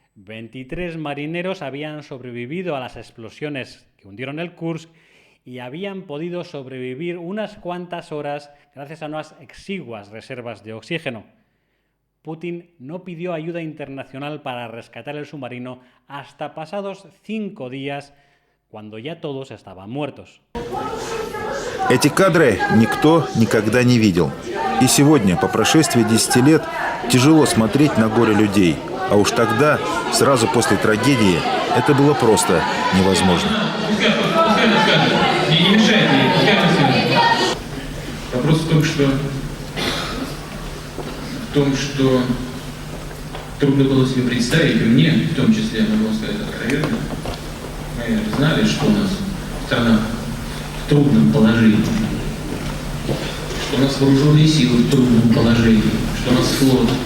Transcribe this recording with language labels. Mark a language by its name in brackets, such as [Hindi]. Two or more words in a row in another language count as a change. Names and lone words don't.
[Spanish] 23 marineros habían sobrevivido a las explosiones que hundieron el Kursk y habían podido sobrevivir unas cuantas horas gracias a unas exiguas reservas de oxígeno. Putin no pidió ayuda internacional para rescatar el submarino hasta pasados 5 días, cuando ya todos estaban muertos. [Russian] Эти кадры никто никогда не видел. И сегодня, по прошествии 10 лет, тяжело смотреть на горе людей. А уж тогда, сразу после трагедии, это было просто невозможно. Вопрос в том, что трудно было себе представить, и мне в том числе, я могу сказать откровенно, мы знали, что у нас страна в трудном положении, что у нас вооруженные силы в трудном положении, что у нас флот.